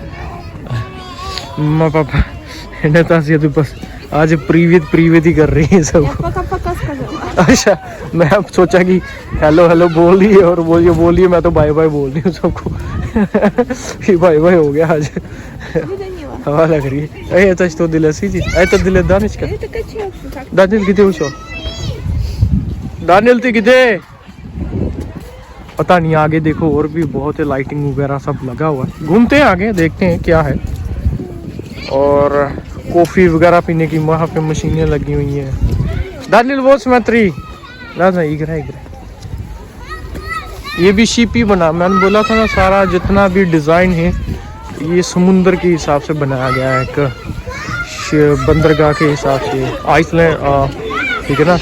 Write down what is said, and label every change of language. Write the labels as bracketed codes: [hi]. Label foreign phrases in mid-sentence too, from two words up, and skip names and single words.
[hi] माँ पापा नतासिया तो बस आज प्रीवित ही कर रही है सबको। [ru] Пока-пока сказала. [hi] अच्छा मैं अब सोचा कि हेलो बोल रही है और बोलिए मैं तो [en] bye bye [hi] बोल रही हूँ सबको। कि [en] bye bye [hi] हो गया आज। [ru] Данила. [hi] हवा लग रही है। [ru] Это что для сидит? Это для Данечка? Это качелка. Как? Данил где ушел? Данил ты где? [hi] पता नहीं आगे देखो और भी बहुत है, लाइटिंग वगैरह सब लगा हुआ है। घूमते हैं आगे देखते हैं क्या है। और कॉफ़ी वगैरह पीने की वहाँ पे मशीनें लगी हुई हैं। दानिल वो स्मैत्री ना इगरा ये भी शिप ही बना, मैंने बोला था ना सारा जितना भी डिज़ाइन है ये समुंदर के हिसाब से बनाया गया है, एक बंदरगाह के हिसाब से आइसलैंड, ठीक है ना।